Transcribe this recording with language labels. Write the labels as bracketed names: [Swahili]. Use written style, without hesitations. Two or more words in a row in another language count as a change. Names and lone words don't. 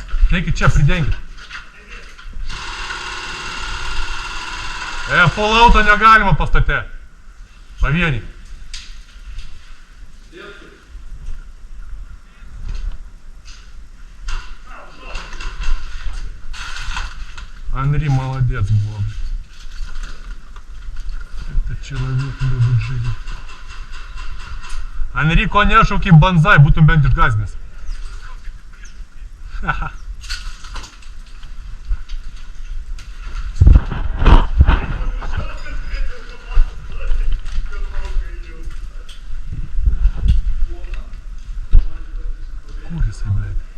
[Lithuanian] Eikit čia, pridenkit. Fallout'o negalima pastate. Pavieniai. [Russian] Анри молодец buvo. Это человек любит жизнь. Анри, [Lithuanian] ko nešaukiai banzai, būtum bent išgąsdinęs. Haha. Kur jisai, blėt?